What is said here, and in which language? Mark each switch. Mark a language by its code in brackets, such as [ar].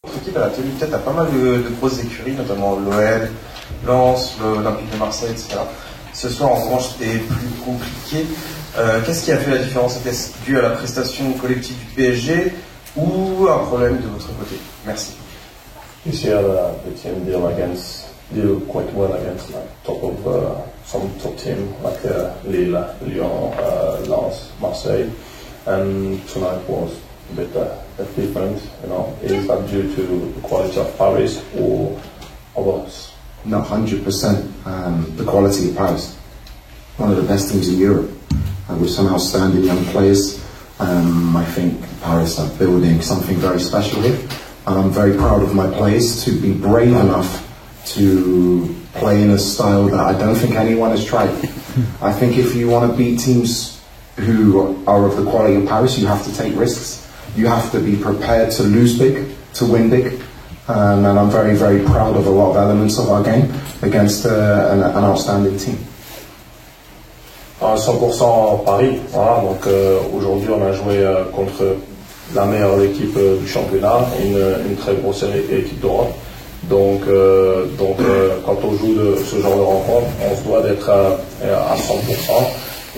[fr] équipe elle a tenu tête à pas mal de grosses écuries, notamment l'OL, Lens, l'Olympique de Marseille, etc. Ce soir, en revanche, c'était plus compliqué. Qu'est-ce qui a fait la différence? Était-ce dû à la prestation collective du PSG ou un problème de votre côté? Merci. [en] This year, the team deal quite well against some top team like Lille, Lyon, Lens, Marseille, and tonight was a bit different. Is that due to the quality of Paris or others? No, 100%. The quality of Paris, one of the best teams in Europe, with some outstanding young players. I think Paris are building something very special here, and I'm very proud of my players to be brave enough to play in a style that I don't think anyone has tried. I think if you want to beat teams who are of the quality of Paris, you have to take risks. You have to be prepared to lose big, to win big. And I'm very, very proud of a lot of elements of our game against an outstanding team. [fr] 100% Paris, voilà, donc aujourd'hui on a joué contre la meilleure équipe du championnat, une très grosse équipe d'Europe. Donc quand on joue ce genre de rencontre, on se doit d'être à 100%.